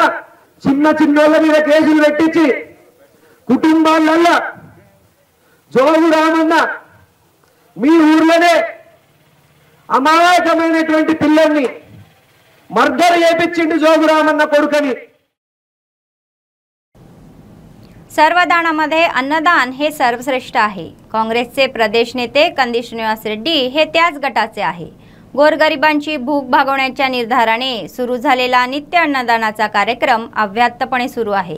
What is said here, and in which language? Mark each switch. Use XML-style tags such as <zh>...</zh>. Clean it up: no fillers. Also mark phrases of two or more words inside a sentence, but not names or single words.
<te>చిన్న చిన్నోళ్ళ మీద కేసులు పెట్టించి కుటుంబాలల్లో జోగురామన్న మీ ఊర్లోనే అమాయకమైనటువంటి పిల్లల్ని మర్డర్ చేపించిండు జోగురామన్న కొడుకని.</te> <mr>सर्वदानामध्ये अन्नदान हे सर्वश्रेष्ठ आहे. काँग्रेसचे प्रदेश नेते कंदी श्रीनिवास रेड्डी हे त्याच गटाचे आहे. गोरगरिबांची भूक भागवण्याच्या निर्धाराने सुरू झालेला नित्य अन्नदानाचा कार्यक्रम अव्याहतपणे सुरू आहे.</mr>